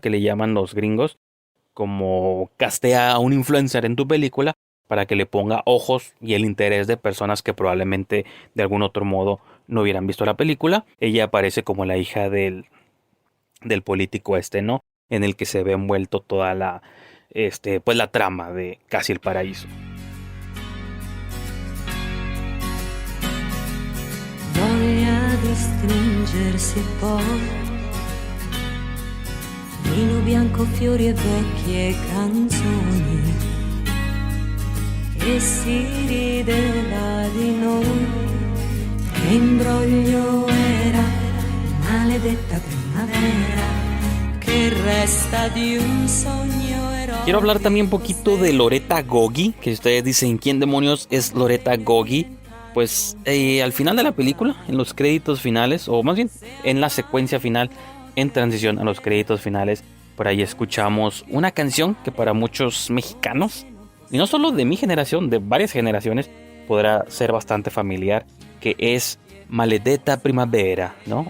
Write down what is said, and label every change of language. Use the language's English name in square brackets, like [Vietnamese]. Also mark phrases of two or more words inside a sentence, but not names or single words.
[Spanish] Que le llaman los gringos, como castea a un influencer en tu película para que le ponga ojos y el interés de personas que probablemente de algún otro modo no hubieran visto la película. Ella aparece como la hija del político ¿no? En el que se ve envuelto toda pues la trama de Casi el Paraíso. [Italian] Voglia di stringersi poi, vino bianco, fiori e vecchie canzoni, e si rideva di noi, che imbroglio era, maledetta primavera, che resta di un sogno eroico. [Spanish] Quiero hablar también un poquito de Loretta Goggi, que ustedes dicen, ¿quién demonios es Loretta Goggi? Pues al final de la película, en los créditos finales, o más bien en la secuencia final, en transición a los créditos finales, por ahí escuchamos una canción que para muchos mexicanos, y no solo de mi generación, de varias generaciones, podrá ser bastante familiar, que es Maledetta Primavera, ¿no?